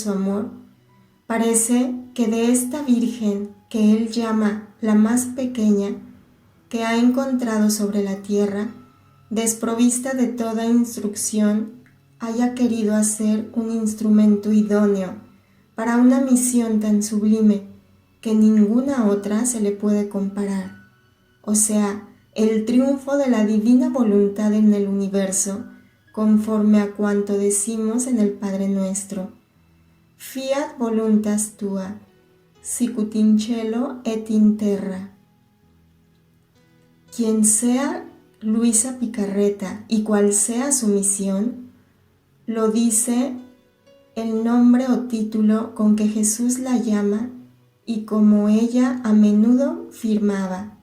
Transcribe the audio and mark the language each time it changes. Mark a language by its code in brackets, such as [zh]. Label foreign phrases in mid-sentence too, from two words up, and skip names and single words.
[es] su amor, parece que de esta Virgen que él llama la más pequeña que ha encontrado sobre la tierra, desprovista de toda instrucción, haya querido hacer un instrumento idóneo para una misión tan sublime que ninguna otra se le puede comparar, o sea, el triunfo de la divina voluntad en el universo, conforme a cuanto decimos en el Padre Nuestro. [la] Fiat voluntas tua, sicut in cielo et in terra. [es] Quien sea Luisa Picarreta y cual sea su misión, lo dice el nombre o título con que Jesús la llama y como ella a menudo firmaba.